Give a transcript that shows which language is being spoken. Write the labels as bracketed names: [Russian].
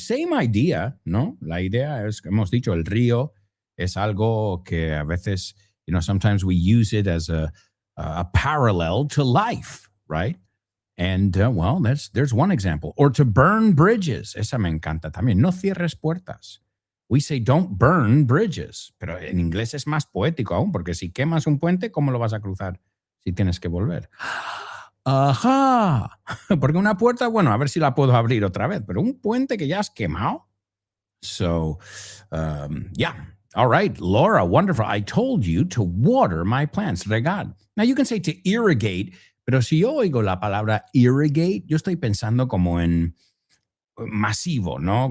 [English] Same idea, ¿no? [Spanish] La idea es, hemos dicho, el río es algo que a veces, [English] sometimes we use it as a parallel to life, right? And, there's one example. Or to burn bridges. [Spanish] Esa me encanta también. No cierres puertas. [English] We say don't burn bridges. [Spanish] Pero en inglés es más poético aún, porque si quemas un puente, ¿cómo lo vas a cruzar si tienes que volver? Ajá. Porque una puerta, a ver si la puedo abrir otra vez. Pero un puente que ya has quemado. [English] So, yeah. All right, Laura, wonderful. I told you to water my plants. Regar. Now, you can say to irrigate. [Spanish] Pero si yo oigo la palabra irrigate, yo estoy pensando como en masivo, ¿no?